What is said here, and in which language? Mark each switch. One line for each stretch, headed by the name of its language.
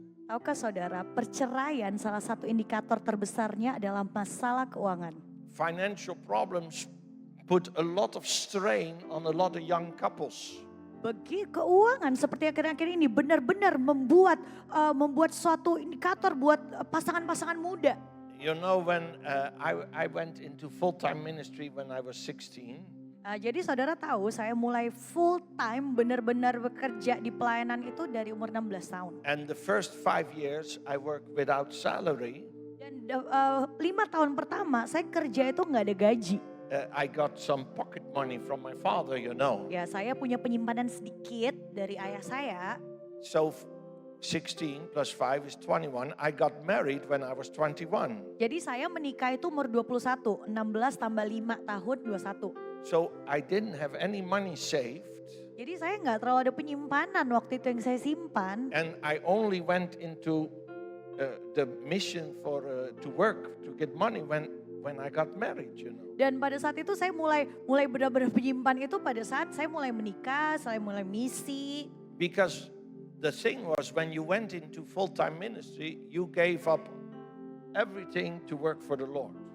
Indonesian: Tahukah saudara, perceraian salah satu indikator terbesarnya adalah masalah keuangan.
English: Financial problems put a lot of strain on a lot of young couples.
Indonesian: Bagi keuangan seperti akhir-akhir ini benar-benar membuat suatu indikator buat pasangan-pasangan muda.
English: You know, when I went into full-time ministry when I was 16.
Indonesian: Jadi saudara tahu saya mulai full time benar-benar bekerja di pelayanan itu dari umur 16 tahun.
English: And the first 5 years I worked without salary.
Indonesian: Dan 5 tahun pertama saya kerja itu nggak ada gaji.
English: I got some pocket money from my father, you know.
Indonesian: Ya saya punya penyimpanan sedikit dari ayah saya.
English: So 16 plus 5 is 21. I got married when I was 21.
Indonesian: Jadi saya menikah itu umur 21, 16 tambah 5 tahun 21.
English: So I didn't have any money saved.
Indonesian: Jadi saya nggak terlalu ada penyimpanan waktu itu yang saya simpan.
English: And I only went into the mission for to work to get money when I got married, you know.
Indonesian: Dan pada saat itu saya mulai benar-benar menyimpan itu pada saat saya mulai menikah, saya mulai misi.
English: Because the thing was when you went into full-time ministry, you gave up everything to work for the Lord.